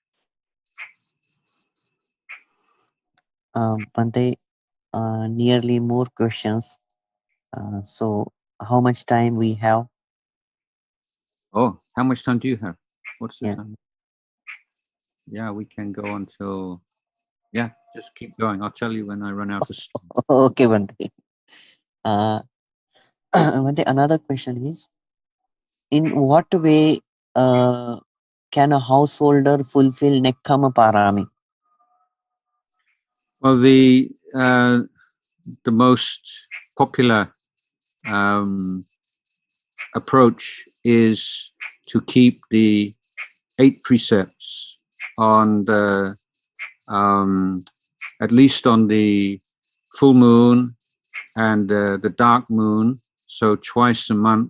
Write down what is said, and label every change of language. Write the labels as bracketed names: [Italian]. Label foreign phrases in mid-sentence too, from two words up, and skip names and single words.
[English] Bante, nearly more questions. So how much time we have? Oh, how much time do you have? What's the Yeah. time? Yeah, we can go until, just keep going. I'll tell you when I run out of steam. Okay, Bante. Bante, another question is, in what way can a householder fulfill [Pali] Nekkhamma Parami? [English] Well, the most popular approach is to keep the 8 precepts on the at least on the full moon and the dark moon, so twice a month.